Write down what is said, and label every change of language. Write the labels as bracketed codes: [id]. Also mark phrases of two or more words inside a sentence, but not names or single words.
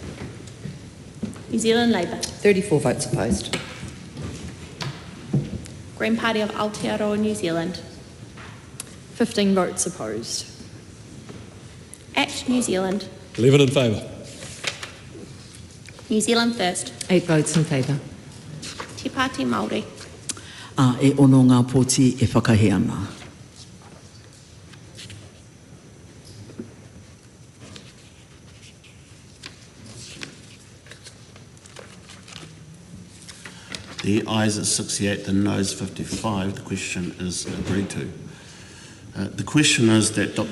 [en] New Zealand Labour. 34 votes opposed. Green Party of Aotearoa, New Zealand. 15 votes opposed. Act New Zealand. 11 in favour. New Zealand First. 8 votes in favour. Te Pāti Māori. [mi] E ono ngā pōti e whakahe ana. [en] The ayes at 68, the noes 55. The question is agreed to. The question is that Dr.